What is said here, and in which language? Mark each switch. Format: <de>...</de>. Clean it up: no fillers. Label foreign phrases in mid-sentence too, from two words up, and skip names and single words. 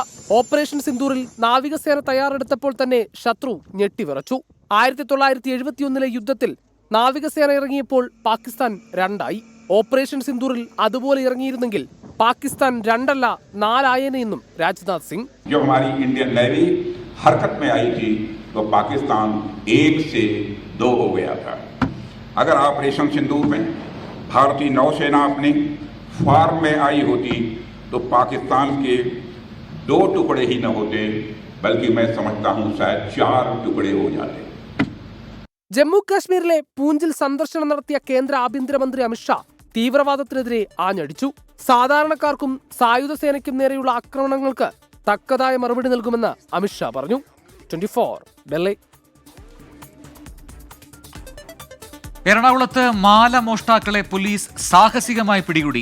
<ml>ഓപ്പറേഷൻ സിന്ദൂറിൽ നാവികസേന തയ്യാറെടുത്തപ്പോൾ തന്നെ ശത്രു ഞെട്ടിവിറച്ചു. 1971 യുദ്ധത്തിൽ നാവികസേന ഇറങ്ങിയപ്പോൾ പാകിസ്ഥാൻ 2ആയി. ഓപ്പറേഷൻ സിന്ദൂറിൽ അതുപോലെ ഇറങ്ങിയിരുന്നെങ്കിൽ പാകിസ്ഥാൻ 2 അല്ല 4 ആയേനെന്നും രാജ്നാഥ് സിംഗ്.</ml> <en>Indian Navy</en> <hi>हरकत में आई थी तो पाकिस्तान 1 से 2 हो गया था. अगर ऑपरेशन सिंदूर में भारतीय नौसेना अपनी फॉर्म में आई होती तो पाकिस्तान के 2 टुकड़े ही न होते, बल्कि मैं समझता हूं शायद 4 टुकड़े हो जाते.</hi> <ml>ജമ്മു കാശ്മീരിലെ പൂഞ്ചിൽ സന്ദർശനം നടത്തിയ കേന്ദ്ര ആഭ്യന്തരമന്ത്രി അമിത്ഷാ തീവ്രവാദത്തിനെതിരെ ആഞ്ഞടിച്ചു. സാധാരണക്കാർക്കും സായുധ സേനയ്ക്കും നേരെയുള്ള ആക്രമണങ്ങൾക്ക് തക്കതായ മറുപടി നൽകുമെന്ന് അമിത്ഷാ പറഞ്ഞു. 24 ഡൽഹി. എറണാകുളത്ത് മാല മോഷ്ടാക്കളെ പോലീസ് സാഹസികമായി പിടികൂടി.</ml>